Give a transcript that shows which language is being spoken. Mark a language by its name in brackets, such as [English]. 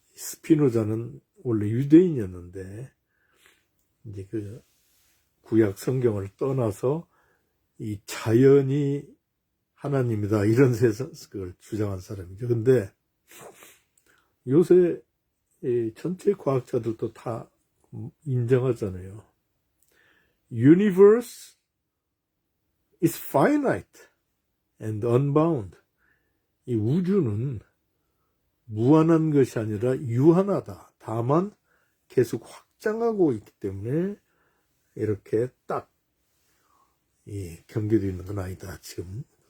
[Korean] 스피노자는 원래 유대인이었는데, 이제 구약 성경을 떠나서 이 자연이 하나님이다, 이런 세상을 주장한 사람이죠. 근데 요새 전체 과학자들도 다 인정하잖아요. [English] Universe is finite and unbound. [Korean] 이 우주는 무한한 것이 아니라 유한하다. 다만 계속 확장하고 있기 때문에 이렇게 딱 경계되어 있는 건 아니다, 지금.